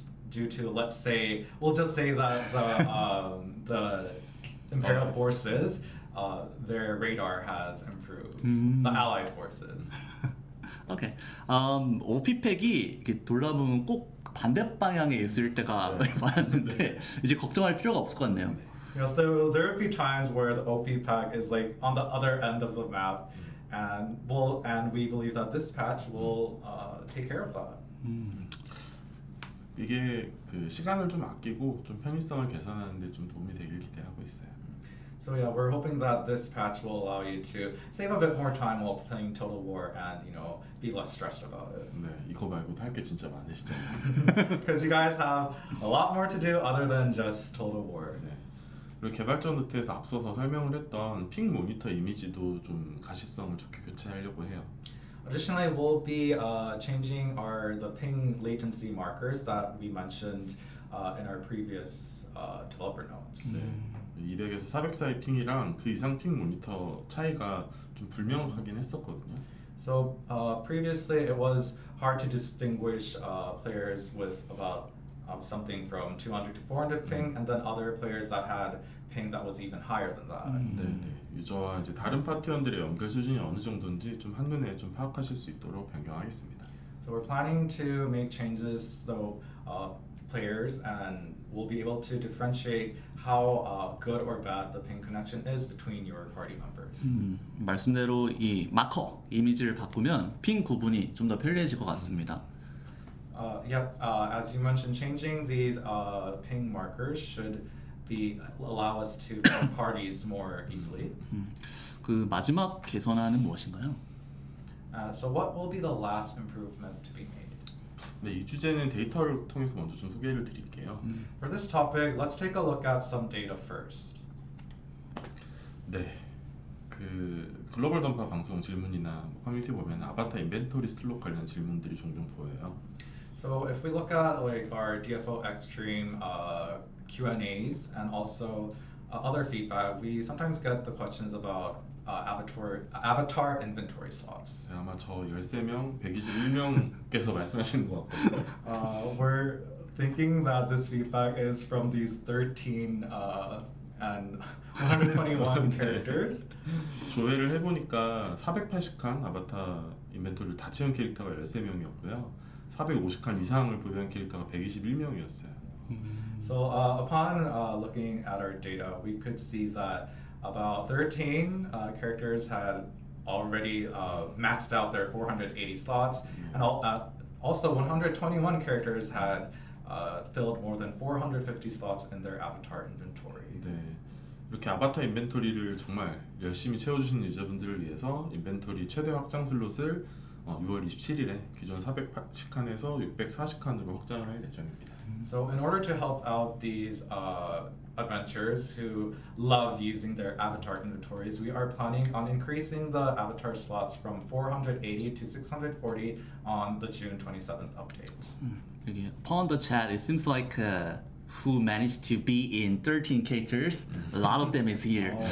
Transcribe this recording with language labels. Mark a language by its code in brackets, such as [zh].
[en] Due to, let's say, we'll just say that the Imperial forces, their radar has improved. The Allied forces. [ko] 오케이. OP팩이 이렇게 돌아보면 꼭 반대 방향에 있을 때가 많았는데 이제 걱정할 필요가 없을 것 같네요. [en] Yes, there will be times where the OP pack is like on the other end of the map, and we believe that this patch will take care of that. [ko] 이게 그 시간을 좀 아끼고 좀 편의성을 개선하는 데 좀 도움이 되길 기대하고 있어요. [en] So yeah, we're hoping that this patch will allow you to save a bit more time while playing Total War and, be less stressed about it. [ko] 네, 이거 말고도 할 게 진짜 많으시잖아요. [en] Because you guys have a lot more to do other than just Total War. [ko] 네. 그리고 개발자 노트에서 앞서서 설명을 했던 핑 모니터 이미지도 좀 가시성을 좋게 교체하려고 해요. [en] Additionally, we'll be changing the ping latency markers that we mentioned in our previous developer notes. [ko] 네. 200에서 400 사이 핑이랑 그 이상 핑 모니터 차이가 좀 불명확하긴 했었거든요. [en] So previously it was hard to distinguish players with about something from 200 to 400 ping, and then other players that had ping that was even higher than that. [ko] 네, 네. 유저와 이제 다른 파티원들의 연결 수준이 어느 정도인지 좀 한눈에 좀 파악하실 수 있도록 변경하겠습니다. [en] So we're planning to make changes so players and will be able to differentiate how good or bad the ping connection is between your party members. [ko] 말씀대로 이 마커 이미지를 바꾸면 핑 구분이 좀 더 편리해질 것 같습니다. [en] As you mentioned, changing these ping markers should allow us to find parties more easily. [ko] 그 마지막 개선안은 무엇인가요? [en] So what will be the last improvement to be made? [ko] 네, 이 주제는 데이터를 통해서 먼저 좀 소개를 드릴게요. [en] For this topic, let's take a look at some data first. [ko] 네, 그 글로벌 던파 방송 질문이나 커뮤니티 보면 아바타 인벤토리 슬롯 관련 질문들이 종종 보여요. [en] So if we look at like our DFO ExStream Q&As and also other feedback, we sometimes get the questions about avatar inventory slots. [ko] 네, 아마 저 13명, 121명께서 말씀하시는 것 같거든요. [en] We're thinking that this feedback is from these 13 and 121 characters. [ko] 조회를 해보니까 480칸 아바타 인벤토리를 다 채운 캐릭터가 13명이었고요. 450칸 이상을 보유한 캐릭터가 121명이었어요. [en] So upon looking at our data, we could see that about 13 characters had already maxed out their 480 slots, and also 121 characters had filled more than 450 slots in their avatar inventory. [ko] 네, 이렇게 아바타 인벤토리를 정말 열심히 채워주신 유저분들을 위해서 인벤토리 최대 확장 슬롯을 6월 27일에 기존 480칸에서 640칸으로 확장을 할 예정입니다. [en] So in order to help out these adventurers who love using their avatar inventories, we are planning on increasing the avatar slots from 480 to 640 on the June 27th update. [ko] 여기 [en] upon the chat, it seems like who managed to be in 13 characters, a lot of them is here.